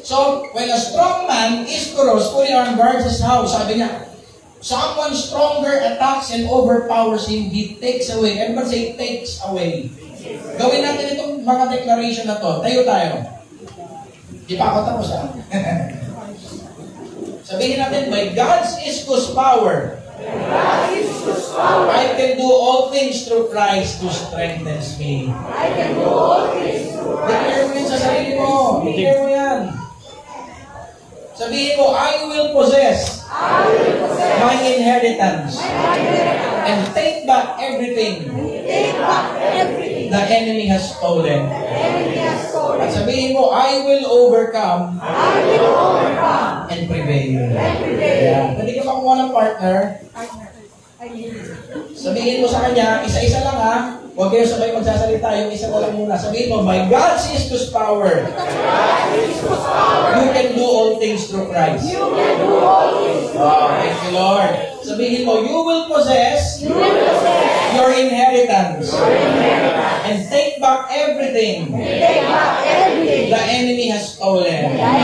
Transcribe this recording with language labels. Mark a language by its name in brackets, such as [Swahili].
[English] So, when a strong man is crossed, fully armed guards his house, [Filipino] sabi niya, [English] someone stronger attacks and overpowers him, he takes away. Everybody say, takes away. [Filipino] Gawin natin itong mga declaration na to. Tayo tayo. Di pa ako tapos ha? Sabihin natin, [English] by God's iskus power, I can do all things through Christ who strengthens me. I can do all things through [Filipino] Declare mo yun sa sarili mo. Declare mo yan. Sabihin mo, [English] I will possess my inheritance and take back everything the enemy has stolen. [Filipino] At sabihin mo, [English] I will overcome and prevail. [Filipino] Yeah. Pwede ka makuha ng partner. Sabihin mo sa kanya, isa-isa lang ha. Huwag kayo sabay magsasalita, yung isa na lang muna. Sabihin mo, [English] by God's iskus power, you can do all things through Christ. Oh, thank you, Lord. [Filipino] Sabihin mo, [English] you will possess your inheritance and take back everything the enemy has stolen.